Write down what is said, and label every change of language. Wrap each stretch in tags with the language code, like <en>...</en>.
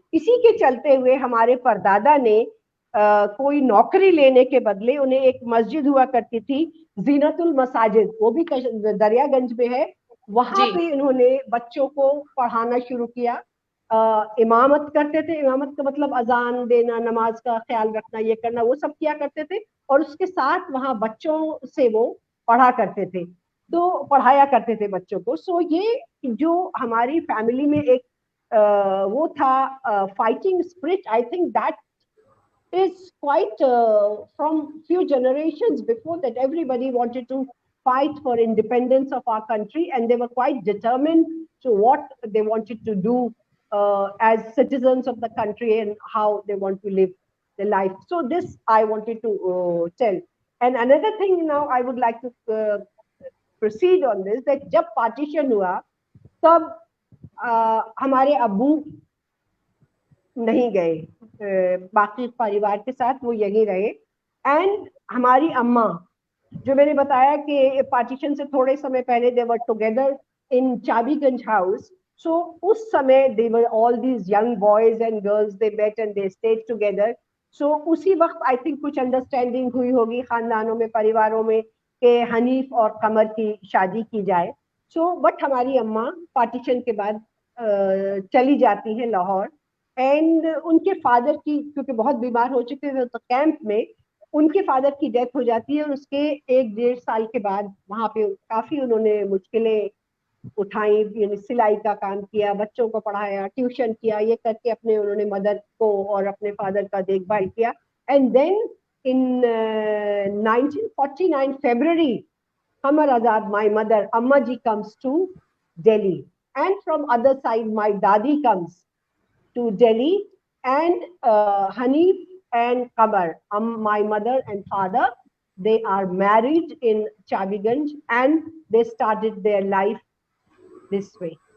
<hi>इसी के चलते हुए हमारे परदादा ने कोई नौकरी लेने के बदले, उन्हें एक मस्जिद हुआ करती थी जीनतुल मसाजिद, वो भी दरियागंज में है, वहां पे इन्होंने बच्चों को पढ़ाना शुरू किया। इमामत करते थे, इमामत का मतलब अजान देना, नमाज का ख्याल रखना, ये करना, वो सब किया करते थे। और उसके साथ वहां बच्चों से वो पढ़ा करते थे, तो पढ़ाया करते थे बच्चों को। सो ये जो हमारी फैमिली में एक वो था fighting spirit,</hi> <en>I think that is quite from few generations before that everybody wanted to fight for independence of our country, and they were quite determined to what they wanted to do as citizens of the country and how they want to live their life. So this I wanted to tell. And another thing now I would like to proceed on this, that</en> <hi>jab partition hua tab हमारे अब्बू नहीं गए बाकी परिवार के साथ, वो यहीं रहे। एंड हमारी अम्मा, जो मैंने बताया कि पार्टीशन से थोड़े समय पहले</hi> <en>they were together in</en> <hi>चाबीगंज हाउस। सो उस समय</hi> <en>They were all these young boys and girls, they met and they stayed together.</en> <hi>सो उसी वक्त आई थिंक कुछ अंडरस्टैंडिंग हुई होगी खानदानों में, परिवारों में, कि हनीफ और कमर की शादी की जाए। सो बट हमारी अम्मा पार्टीशन के बाद चली जाती है लाहौर। एंड उनके फादर की, क्योंकि बहुत बीमार हो चुके थे तो कैंप में उनके फादर की डेथ हो जाती है। और उसके 1-1.5 साल के बाद वहां पे काफी उन्होंने मुश्किलें उठाई, यानी सिलाई का काम किया, बच्चों को पढ़ाया, ट्यूशन किया, ये करके अपने उन्होंने मदर को और अपने फादर का देखभाल किया।</hi> <en>And then in 1949 February, Qamar Azad, my mother, Amma ji, comes to Delhi. And from other side, my dadi comes to Delhi, and Hanif and Qamar, my mother and father, they are married in Chabiganj, and they started their life this way.</en>